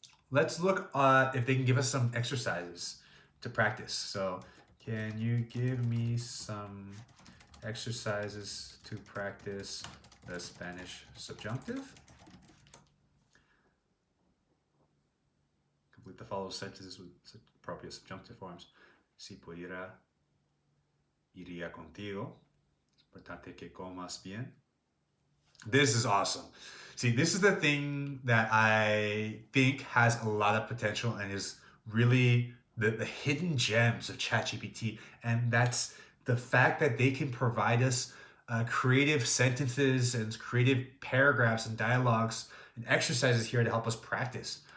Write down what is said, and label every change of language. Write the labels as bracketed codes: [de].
[en] Let's look at if they can give us some exercises to practice. So can you give me some exercises to practice the Spanish subjunctive? Complete the following sentences with appropriate subjunctive forms. [es] Si pudiera, iría contigo. Es importante que comas bien. [en] This is awesome. See, this is the thing that I think has a lot of potential and is really the hidden gems of ChatGPT. And that's the fact that they can provide us creative sentences and creative paragraphs and dialogues and exercises here to help us practice.